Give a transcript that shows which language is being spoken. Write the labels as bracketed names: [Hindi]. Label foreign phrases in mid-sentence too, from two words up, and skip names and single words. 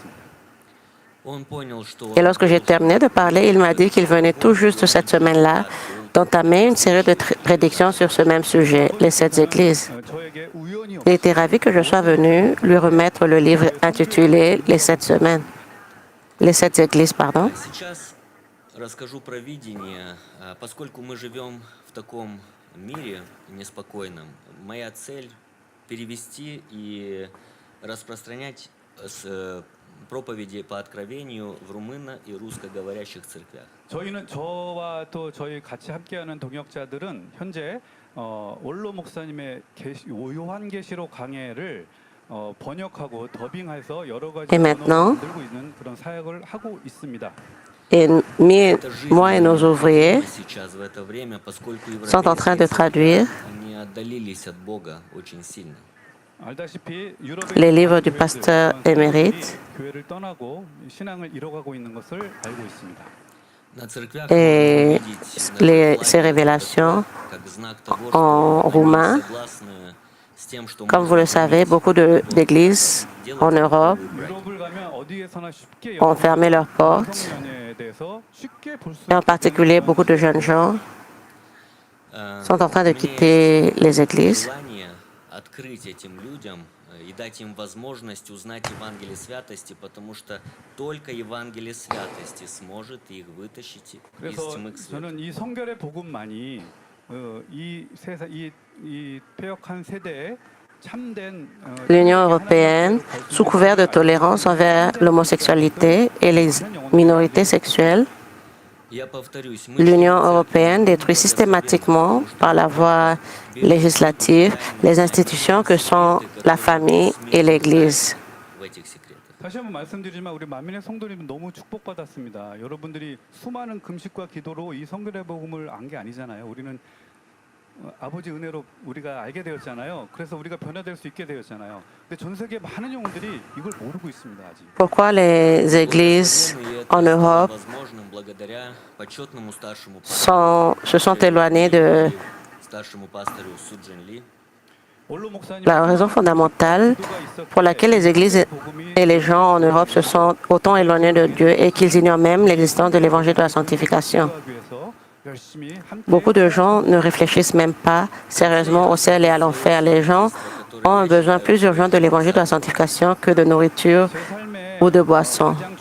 [French] Et lorsque j'ai terminé de parler, il m'a dit qu'il venait tout juste cette semaine-là d'entamer une série de prédictions sur ce même sujet, les sept églises. Il était ravi que je sois venu lui remettre le livre intitulé Les sept semaines. Les sept églises, pardon. [Russian] Сейчас расскажу про видение. Поскольку мы живем в таком мире неспокойном, моя цель перевести и распространять проповеди по откровению в румыно- и русскоговорящих церквях. [Korean] 저와 또 저희 같이 함께하는 동역자들은 현재 원로 목사님의 요한계시록 강해를 번역하고 더빙해서 여러 가지 언어로 만들고 있는 그런 사역을 하고 있습니다. [French] Et moi et nos ouvriers [Russian] Сейчас в это время, поскольку [French] sont en train de traduire [Russian] они отдалились от Бога очень сильно. [Korean] 알다시피 [French] les livres du pasteur émérite [Korean] 교회를 떠나고 신앙을 잃어가고 있는 것을 알고 있습니다. [Russian] На церквях [French] et [Russian] можно увидеть [French] ces révélations [Russian] как знак того, [French] en [Russian] что [French] roumain. [Russian] они согласны с тем, что [French] Comme vous le savez, beaucoup d'églises en Europe [Korean] 유럽을 가면 어디에서나 쉽게 [French] ont fermé leurs portes, [Korean] 성경에 대해서 쉽게 볼 수 [French] et en particulier beaucoup de jeunes gens sont en train de quitter les églises. [Russian] желание открыть этим людям и дать им возможность узнать Евангелие святости, потому что только Евангелие святости сможет их вытащить из [Korean] 그래서 [Russian] тьмы к свету. [Korean] 저는 이 성결의 복음만이 이 폐역한 세대에 참된 [French] L'Union européenne, sous couvert de tolérance envers l'homosexualité et les minorités sexuelles, [Russian] Я повторюсь, мы [French] l'Union européenne détruit systématiquement par la voie législative les institutions que sont la famille et l'Église. [Russian] в этих секретах. [Korean] 다시 한번 말씀드리지만 우리 만민의 성도님은 너무 축복받았습니다. 여러분들이 수많은 금식과 기도로 이 성결의 복음을 안 게 아니잖아요. 우리는 아버지 은혜로 우리가 알게 되었잖아요. 그래서 우리가 변화될 수 있게 되었잖아요. 근데 전 세계 많은 영혼들이 이걸 모르고 있습니다, 아직. [French] Pourquoi les [Russian] Вот [French] églises [Russian] современные, и это [French] en [Russian] стало [French] Europe [Russian] возможным благодаря почетному старшему [French] se sont éloignées de [Russian] старшему пастору Суджин Ли. [Korean] 원로 목사님 [French] la raison fondamentale pour laquelle les églises et les gens en Europe se sont autant éloignés de Dieu et qu'ils ignorent même l'existence de l'évangile de la sanctification. Beaucoup de gens ne réfléchissent même pas sérieusement au ciel et à l'enfer. Les gens ont un besoin plus urgent de l'évangile de la sanctification que de nourriture ou de boissons.